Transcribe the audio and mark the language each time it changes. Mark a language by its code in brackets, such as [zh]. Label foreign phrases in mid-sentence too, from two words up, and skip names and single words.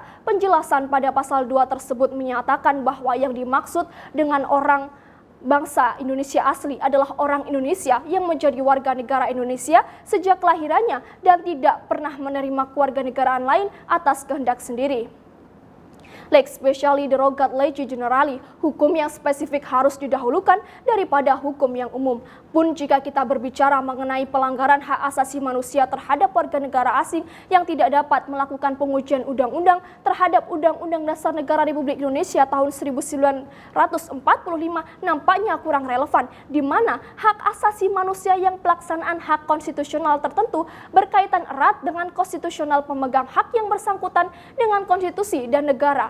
[id] Penjelasan pada pasal 2 tersebut menyatakan bahwa yang dimaksud dengan orang bangsa Indonesia asli adalah orang Indonesia yang menjadi warga negara Indonesia sejak kelahirannya dan tidak pernah menerima kewarganegaraan lain atas kehendak sendiri. [la] Lex speciali derogat lege generali, [id] hukum yang spesifik harus didahulukan daripada hukum yang umum. Pun jika kita berbicara mengenai pelanggaran hak asasi manusia terhadap warga negara asing yang tidak dapat melakukan pengujian undang-undang terhadap Undang-Undang Dasar Negara Republik Indonesia tahun 1945 nampaknya kurang relevan, di mana hak asasi manusia yang pelaksanaan hak konstitusional tertentu berkaitan erat dengan konstitusional pemegang hak yang bersangkutan dengan konstitusi dan negara.